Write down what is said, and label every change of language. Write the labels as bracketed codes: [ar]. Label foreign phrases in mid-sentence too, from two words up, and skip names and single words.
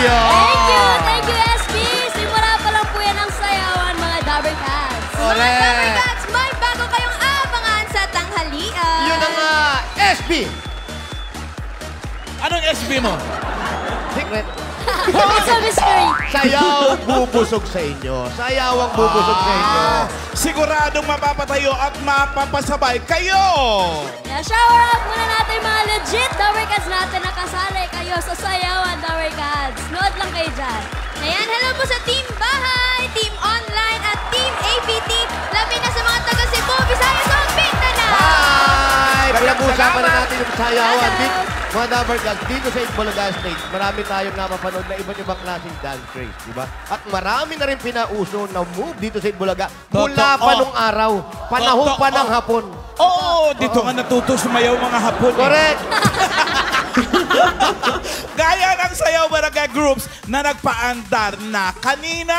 [en] Thank you, SB. [tl] Simula pa lang po yan ang sayawan, mga Dabber Cats. Mga Correct. Dabber Cats, may bago kayong abangan sa tanghalian. Yun ang SB. Anong SB mo? [en] Secret. It's a mystery. [tl] Sayaw bubusog sa inyo. Sayaw ang bubusog sa inyo. Siguradong mapapatayo at mapapasabay kayo. Yeah, [en] shower out [tl] muna natin yung mga legit Dabber Cats natin na kasali kayo sa sayawan, Dabber Cats. Nood lang kayo dyan. Ayan, hello po sa Team Bahay, Team Online, at Team APT. Labi na sa mga taga Cebu, Visayas, o Mindanao. Hi! Pinag-usapan na natin yung sayawan. Hello. Mga Dabber Cats, dito sa Itbulaga Stage, marami tayong napapanood na iba't ibang klaseng [en] dance craze, [tl] di ba? At marami na rin pinauso na move dito sa Itbulaga mula pa nung araw. Panahon pa ng hapon. Oo, dito nga natuto sumayaw mga hapon. Correct! Gaya ng Sayaw Barangay Groups na nagpaandar na kanina.